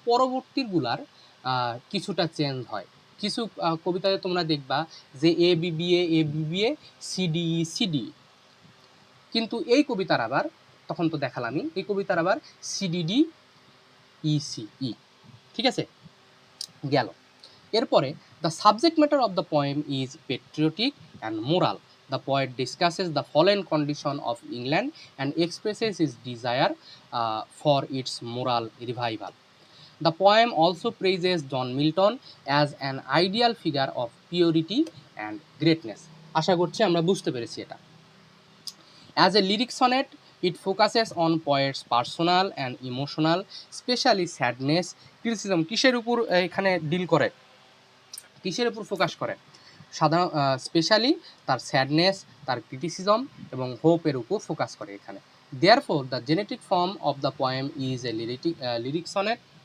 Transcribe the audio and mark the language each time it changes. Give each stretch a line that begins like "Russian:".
Bangla: পরবর্তীগুলার কিছুটা চেঞ্জ হয়। কিছু কবিতাতে তোমরা দেখবা যে এ বিবি এ সিডিই সিডি, কিন্তু এই কবিতার আবার, তখন তো দেখালামই, এই কবিতার আবার সিডিডি ইসিই, ঠিক আছে, গেল। এরপরে
English: The subject matter of the poem is patriotic and moral. The poet discusses the fallen condition of England and expresses his desire for its moral revival. The poem also praises John Milton as an ideal figure of purity and greatness.
Bangla: আশা করছি আমরা বুঝতে পেরেছি এটা।
English: As a lyric sonnet, it focuses on poet's personal and emotional, especially sadness, criticism.
Bangla: কিসের উপর এখানে deal করে, কিসের উপর ফোকাস করে? সাধারণ স্পেশালি তার স্যাডনেস, তার ক্রিটিসিজম এবং হোপের উপর ফোকাস করে এখানে।
English: Therefore, the genetic form of the poem is a lyric sonnet.